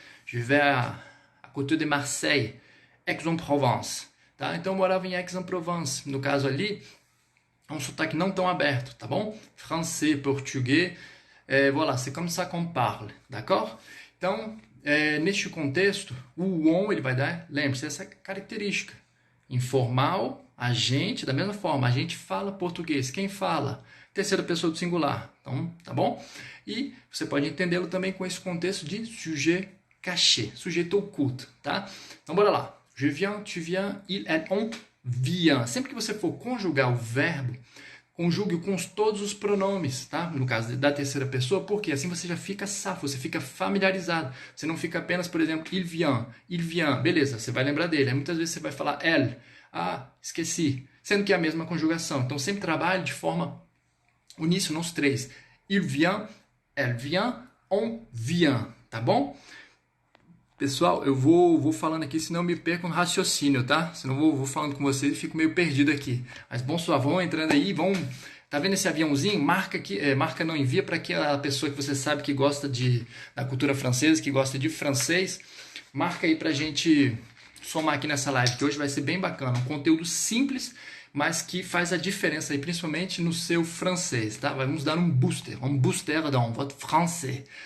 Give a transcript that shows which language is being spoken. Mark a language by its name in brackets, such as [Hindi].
[French] Je vivais à côté de Marseille, Aix-en-Provence, tá? [Portuguese] Então eu morava em Aix-en-Provence. No caso ali, é um sotaque não tão aberto, tá bom? [French] Français, português, voilà, c'est comme ça qu'on parle, d'accord? [Portuguese] Então, neste contexto, o on ele vai dar, lembre-se, essa característica. Informal, agente, da mesma forma, a gente fala português. Quem fala? Terceira pessoa do singular. Então, tá bom? E você pode entendê-lo também com esse contexto de sujet caché, sujeito oculto, tá? Então, bora lá. [French] Je viens, tu viens, il, elle, on vient. [Portuguese] Sempre que você for conjugar o verbo, conjugue com todos os pronomes, tá? No caso da terceira pessoa, porque assim você já fica safo, você fica familiarizado. Você não fica apenas, por exemplo, il vient, beleza, você vai lembrar dele. Aí muitas vezes você vai falar elle, esqueci, sendo que é a mesma conjugação. Então sempre trabalhe de forma uníssona os três. [French] Il vient, elle vient, on vient, tá bom? [Portuguese] Pessoal, eu vou falando aqui, senão eu me perco no raciocínio, tá? Senão eu vou falando com vocês e fico meio perdido aqui. Mas bom, só vão entrando aí, vão Tá vendo esse aviãozinho? Marca aqui, marca não, envia para aquela pessoa que você sabe que gosta da cultura francesa, que gosta de francês. Marca aí pra gente somar aqui nessa live, que hoje vai ser bem bacana. Um conteúdo simples, mas que faz a diferença aí, principalmente no seu francês, tá? Vamos dar um booster [French] dans votre français.